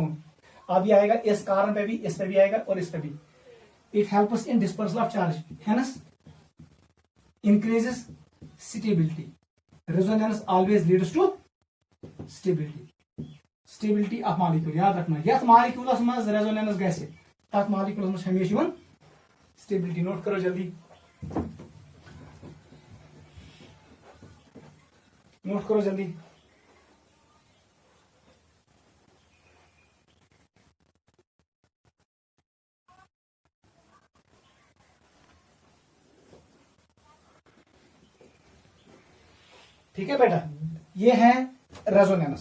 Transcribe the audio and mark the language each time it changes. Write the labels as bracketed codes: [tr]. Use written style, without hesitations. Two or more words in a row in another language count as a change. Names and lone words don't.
[hi] अब ये आएगा इस कारण पे भी, इस पे भी आएगा और इस पे भी। [en] It helps in dispersal of charge, hence increases stability. Resonance always leads to stability of molecule. [hi] याद रखना, [ks] यथ मॉलिक्यूलस मज रेजोनेंस गैसे तथ मॉलिक्यूलस मज हमेशा स्टेबिलिटी। [en] note करो [hi] जल्दी, नोट करो जल्दी। ठीक है बेटा, ये है रेजोनेंस।